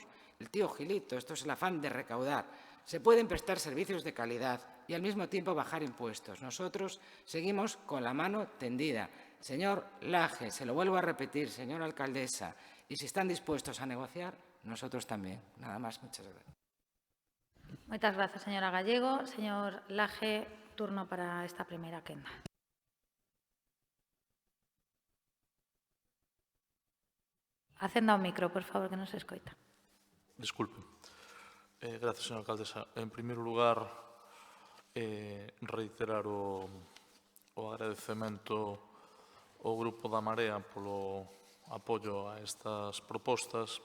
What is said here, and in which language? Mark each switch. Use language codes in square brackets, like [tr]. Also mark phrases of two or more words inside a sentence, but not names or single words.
[es] El tío Gilito, esto es el afán de recaudar. Se pueden prestar servicios de calidad y al mismo tiempo bajar impuestos. Nosotros seguimos con la mano tendida. Señor Laje, se lo vuelvo a repetir, señora alcaldesa, y si están dispuestos a negociar, nosotros también. Nada más, muchas gracias. [gl] Moitas grazas, señora Gallego. Señor Laje, turno para esta primeira quenda. Acenda o micro, por favor, que non se escoita. [es] Disculpe. Gracias, señora alcaldesa. [gl] En primeiro lugar, reiterar o agradecemento ao Grupo da Marea polo apoio a estas propostas.